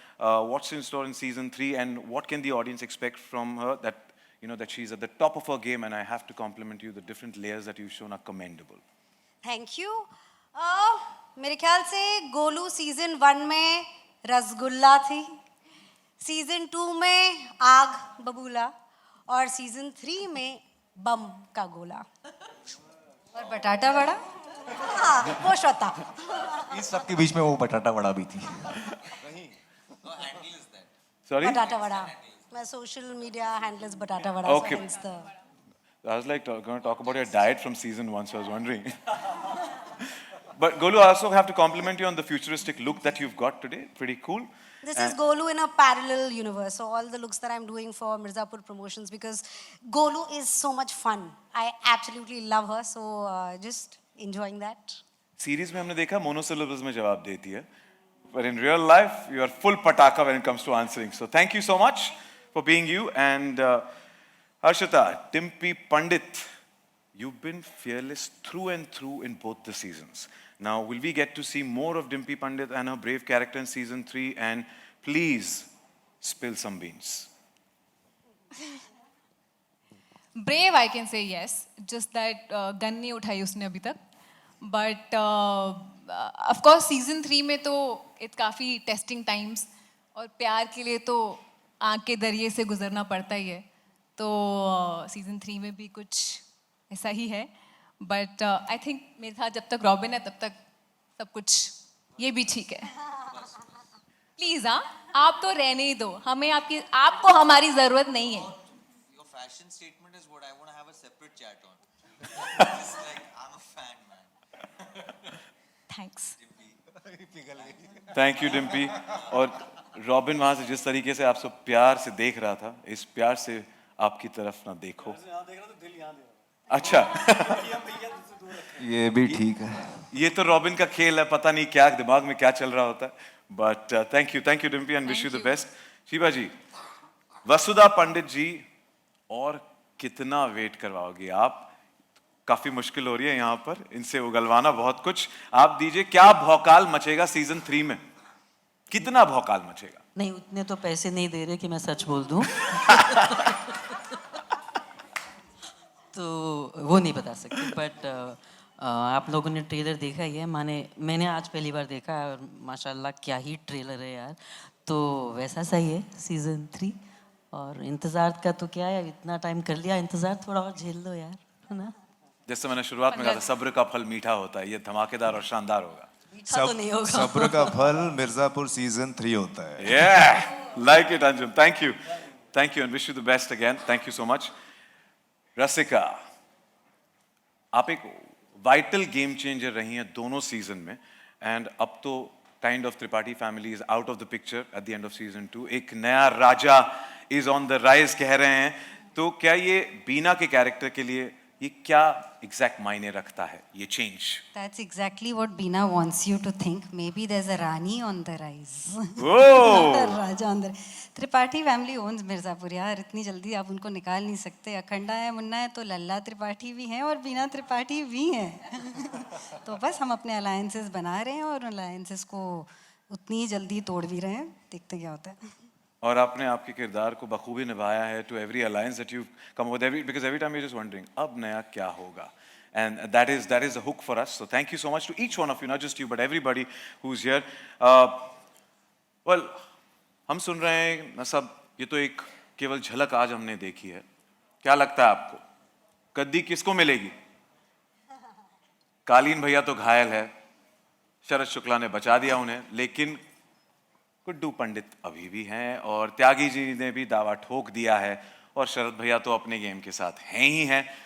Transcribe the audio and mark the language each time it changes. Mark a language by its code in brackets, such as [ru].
[en] What's in store in season 3, and what can the audience expect from her? That she's at the top of her game, and I have to compliment you. The different layers that you've shown are commendable. Thank you. [hi] मेरे ख्याल से Golu season 1 में रसगुल्ला थी, season 2 में आग बबूला, और season 3 में बम का गोला. और बटाटा वड़ा. हाँ, वो श्रोता. इस सब के बीच में वो बटाटा वड़ा भी थी. [en] Sorry? [hi] बटाटा vada. [en] My social media handle is batata vada. Okay. So hence the... I was like going to talk about your diet from season 1, so I was wondering. But Golu, I also have to compliment you on the futuristic look that you've got today. Pretty cool. This is Golu in a parallel universe. So all the looks that I'm doing for Mirzapur Promotions, because Golu is so much fun. I absolutely love her. So just enjoying that. [hi] Series में हमने देखा monosyllables में जवाब देती है. [en] But in real life, you are full pataka when it comes to answering. So thank you so much for being you. And Harshita, Dimpy Pandit, you've been fearless through and through in both the seasons. Now, will we get to see more of Dimpy Pandit and her brave character in season 3? And please, spill some beans. Brave, I can say yes. Just that gun [hi] नहीं उठाई उसने अभी तक. [en] But of course, [hi] season 3 में तो it काफ़ी [en] testing times, [hi] और प्यार के लिए तो आँख के दरिये से गुजरना पड़ता ही है. तो season 3 में भी कुछ ऐसा ही है. [en] But I think [hi] मेरे साथ जब तक रॉबिन है तब तक सब कुछ ये भी ठीक है. प्लीज हाँ, आप तो रहने ही दो, हमें आपको हमारी जरूरत नहीं है. [en] Your fashion statement is what I want to have a separate chat on. It's like I'm a fan, man. Thanks. Thank you, Dimpy. [hi] और रॉबिन वहाँ से जिस तरीके से आप सब प्यार से देख रहा था, इस प्यार से आपकी तरफ ना देखो. अच्छा. ये भी ठीक है. ये तो रॉबिन का खेल है, पता नहीं क्या दिमाग में क्या चल रहा होता है. [en] But thank you, Dimpy, and wish you the best. [hi] Shiva ji, वसुधा पंडित जी, और कितना वेट करवाओगे आप? काफी मुश्किल हो रही है यहाँ पर इनसे उगलवाना बहुत कुछ. आप दीजिए, क्या भौकाल मचेगा सीजन 3 में? कितना भौकाल मचेगा? नहीं, उतने तो पैसे नहीं दे रहे कि मैं सच बोल दूं. तो वो नहीं बता सकते. बट आप लोगों ने ट्रेलर देखा ही है. मैंने आज पहली बार देखा है, और माशाल्लाह क्या ही ट्रेलर है यार. तो वैसा सही है सीजन 3. और इंतज़ार का तो क्या है, इतना टाइम कर लिया इंतज़ार, थोड़ा और झेल लो यार, है ना. जैसे मैंने शुरुआत में कहा था, सब्र का फल मीठा होता है. ये धमाकेदार और शानदार होगा. मीठा तो नहीं होगा. सब्र का फल मिर्जापुर सीजन 3 होता है. [en] Yeah, like it, Anjum. Thank you, and wish you the best again. Thank you so much. Rasika, आप एक vital game changer [hi] रही हैं दोनों सीजन में, [en] and [hi] अब तो [en] Kind of Tripathi family is out of the picture at the end of season 2. [hi] एक नया राजा [en] is on the rise [hi] कह रहे हैं. तो क्या ये बीना के कैरेक्टर के लिए ये क्या एग्जैक्ट मायने रखता है ये change? [en] That's exactly what Beena wants you to think. Maybe there's a Rani on the rise. Oh! Not a Raja on the [hi] Tripathi family ons Mirzapur यार, इतनी जल्दी आप उनको निकाल नहीं सकते. अखंडा है, मुन्ना है, तो लल्ला त्रिपाठी भी हैं और बीना त्रिपाठी भी हैं. तो बस हम अपने अलायंसेस बना रहे हैं और अलायंसेस को उतनी ही जल्दी तोड़ भी रहे हैं. देखते क्या होता है. और आपने आपके किरदार को बखूबी निभाया है [en] to every alliance that you come with every because every time you just wondering [hi] अब नया क्या होगा. [en] And that is a hook for us. So thank you so much to each one of you, not just you, but everybody who's here. Well, [hi] हम सुन रहे हैं ना सब, ये तो एक केवल झलक आज हमने देखी है. क्या लगता है आपको गद्दी किसको मिलेगी? कालीन भैया तो घायल है, शरद शुक्ला ने बचा दिया उन्हें, लेकिन गुड्डू पंडित अभी भी हैं और त्यागी जी ने भी दावा ठोक दिया है और शरद भैया तो अपने गेम के साथ हैं ही हैं.